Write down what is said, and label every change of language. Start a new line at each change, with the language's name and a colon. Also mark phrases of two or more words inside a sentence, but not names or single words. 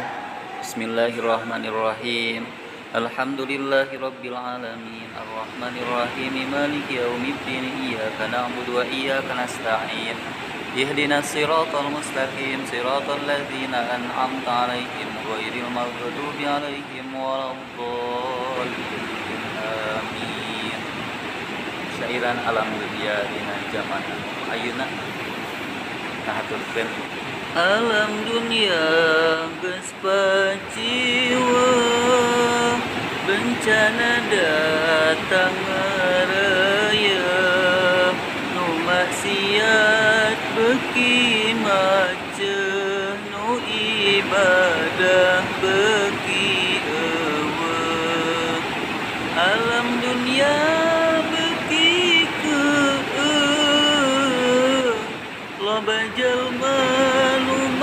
Arabic: بسم الله الرحمن الرحيم الحمد لله رب العالمين. الرحمن الرحيم مالك يوم الدين. إياك نعبد وإياك نستعين اهدنا الصراط المستقيم. صراط الذين أنعمت عليهم غير المغضوب عليهم ولا الضالين. Amin.
Sundanese: Syairan alam dunia dina zaman ayeuna ngahaturkeun alam dunia geus paciwa bencana datang ngaraya nu maksiat beuki maceuh nu ibadah beuki eueuh alam dunia loba jalma nu